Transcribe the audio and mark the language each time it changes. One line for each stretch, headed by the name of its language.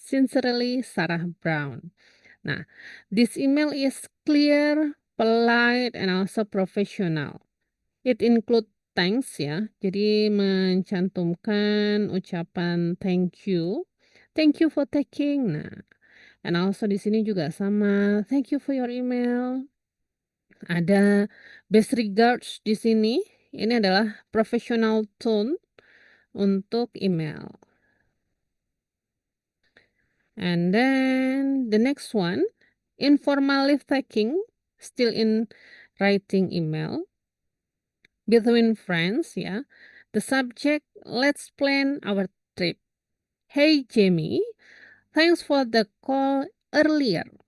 English: Sincerely, Sarah Brown. Nah, this email is clear, polite, and also professional. It include thanks ya,
Indonesian: jadi mencantumkan ucapan
English: thank you. Thank you for taking. Nah, and also
Indonesian: di sini juga sama.
English: Thank you for your email.
Indonesian: Ada best regards di sini. Ini adalah professional tone untuk email.
English: And then the next one, informal leave taking, still in writing email between friends ya. The subject, let's plan our trip. Hey Jamie, thanks for the call earlier.